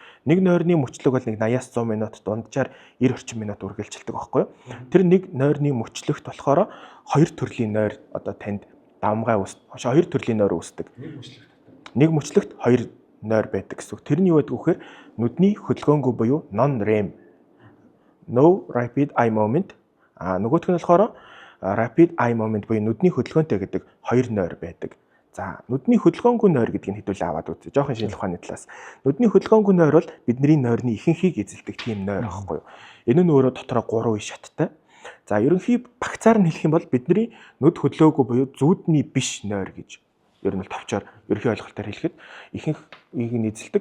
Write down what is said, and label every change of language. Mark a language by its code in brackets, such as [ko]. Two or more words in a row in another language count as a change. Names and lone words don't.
[mn] Нэг нойрны мөчлөг бол нэг 80-аас 100 минут, дунджаар 90 орчим минут үргэлжилдэг байхгүй юу? Тэр нэг нойрны мөчлөгт болохоор хоёр төрлийн нойр одоо танд давмгай хоёр төрлийн нойр үүсдэг. Нэг мөчлөгт хоёр нойр байдаг гэсэн үг. Тэр нь юу гэдэг вэ гэхээр нүдний хөдөлгөөнгүй буюу [en] non-REM no rapid eye movement [mn] нөгөөх нь болохоор [en] rapid eye movement [mn] буюу нүдний хөдөлгөөнтэй гэдэг хоёр нойр байдаг. За нүдний хөдөлгөөнгүй нойр гэдгийг хэдүүлээ аваад үзье. Жохон шинжлэх ухааны талаас. Нүдний хөдөлгөөнгүй нойр бол бидний нойрны ихэнхийг эзэлдэг тийм нойр аахгүй юу. Энэ нь өөрөө дотроо 3 үе шаттай. За ерөнхий багцаар нь хэлэх юм бол бидний нүд хөдлөөгүй буюу зүүдний биш нойр гэж ер нь бол товчоор ерөнхий ойлголтоор хэлэхэд ихэнх үеийг нь эзэлдэг.